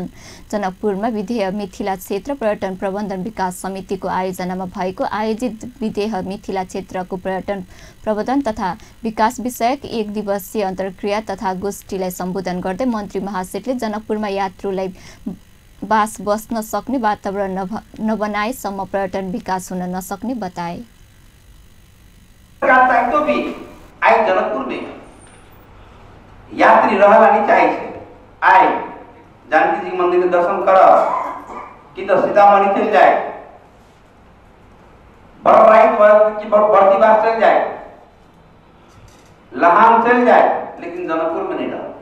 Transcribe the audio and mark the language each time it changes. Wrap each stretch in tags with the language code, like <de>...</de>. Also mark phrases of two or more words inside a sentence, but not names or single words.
<ne>जनकपुरमा विधेय मिथिला क्षेत्र पर्यटन प्रबन्धन विकास समितिको आयोजनामा भएको आयोजित विधेय मिथिला क्षेत्रको पर्यटन प्रबन्धन तथा विकास विषयक 1 दिवसीय अन्तर्क्रिया तथा गोष्ठीलाई सम्बोधन गर्दै मन्त्री महासेठले जनकपुरमा यात्रुलाई बस्न सक्ने वातावरण नबनाएसम्म पर्यटन विकास हुन नसक्ने बताए।</ne> <mai>तो भी आए जनकपुर में यात्री रहला नहीं चाहिए, आए जानकी जी मंदिर के दर्शन कर कि तो सीतामढ़ी चल जाए, बढ़ती बात चल जाए, लहान चल जाए, लेकिन जनकपुर में नहीं रहा।</mai>